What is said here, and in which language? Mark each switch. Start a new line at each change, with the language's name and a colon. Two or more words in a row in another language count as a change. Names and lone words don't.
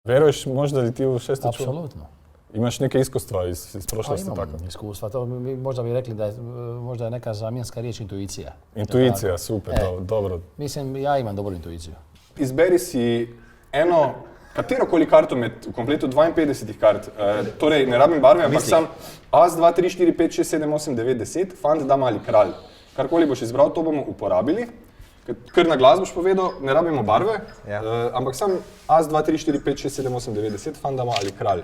Croatian: Veruješ možda li ti v šesti čuo? Apsolutno. Imaš neke iskustva iz prošlosti? Imam tako? iskustva, to možda bi rekli da je možda je neka zamjenska riječ intuicija. Intuicija, super, dobro. Mislim, ja imam dobru intuiciju.
Slovenian: Izberi si eno, katerokoli karto med v kompletu 52 kart, torej ne rabim barve, ampak sam As, 2, 3, 4, 5, 6, 7, 8, 9, 10, fant, dama ali kralj. Karkoli boš izbral, to bomo uporabili. Ker na glas boš povedal, ne rabimo barve, ampak sam As, 2, 3, 4, 5, 6, 7, 8, 9, 10, fant, dama ali kralj.